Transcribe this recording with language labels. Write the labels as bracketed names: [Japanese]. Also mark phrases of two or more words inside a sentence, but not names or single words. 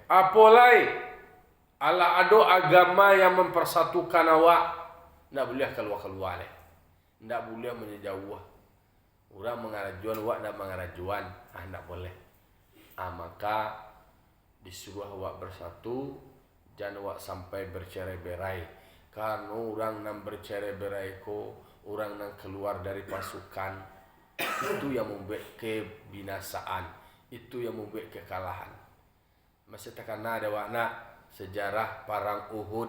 [Minangkabau] Apalai ala ado agama yang mempersatukan awak, ndak boleh keluar-keluar leh. [Indonesian] Ndak boleh menjauh. Orang mengarajuan awak ndak mengarajuan, ndak boleh. Maka disuruh awak bersatu, jangan awak sampai bercerai-berai. Karena orang yang bercerai-berai ko, orang yang keluar dari pasukan, itu yang membuat kebinasaan, itu yang membuat kekalahan. Masih takkan ada warna sejarah perang Uhud.